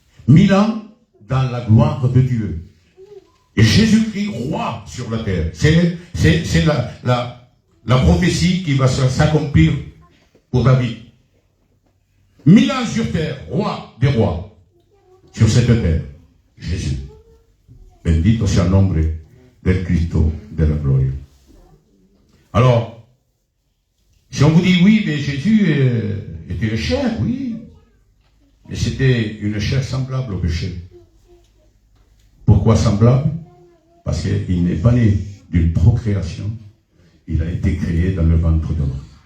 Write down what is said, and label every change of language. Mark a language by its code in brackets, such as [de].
[fr] 1000 ans dans la gloire de Dieu. Et Jésus-Christ, roi sur la terre. C'est la prophétie qui va s'accomplir pour David. 1000 ans sur terre, roi des rois, sur cette terre. Jésus. [es] Bendito sea el nombre del Cristo de la gloria. [fr] Alors, si on vous dit oui, mais Jésus était chair, oui. Mais c'était une chair semblable au péché. Pourquoi semblable? Parce qu'il n'est pas né d'une procréation. Il a été créé dans le ventre de l'homme.